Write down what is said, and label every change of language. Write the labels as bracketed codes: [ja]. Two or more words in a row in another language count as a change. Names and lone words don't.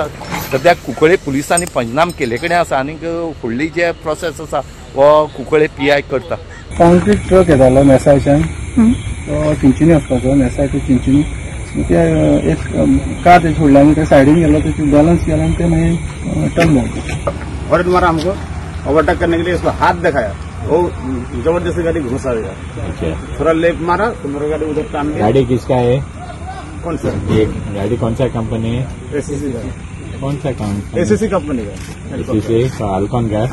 [kok] सद्याक कुंकळे पुलिसांनी पंचनाम केले कडेन आसा आनीक फुडली जे प्रोसेस आसा हो कुंकळे PI करता। कॉन्क्रीट ट्रक येतालो मेसायच्यान तो चिंचिनी वचपाचो, मेसाय टू चिंचिनी, ते एक कार ते सोडला आनी ते सायडीन गेलो, ते बैलेंस गेला आनी ते मागीर टर्न मारलो। [hi] और मारा हमको ओवरटेक करने के लिए इसको हाथ दिखाया, वो जबरदस्ती गाड़ी घुसा दिया। थोड़ा लेफ्ट मारा तो मेरा गाड़ी उधर टान गया। गाड़ी किसका है? कौन सा ये गाड़ी कौन सा कंपनी है? ACC का। कौन सा कंपनी? ACC कंपनी का। ACC फाल्कन का।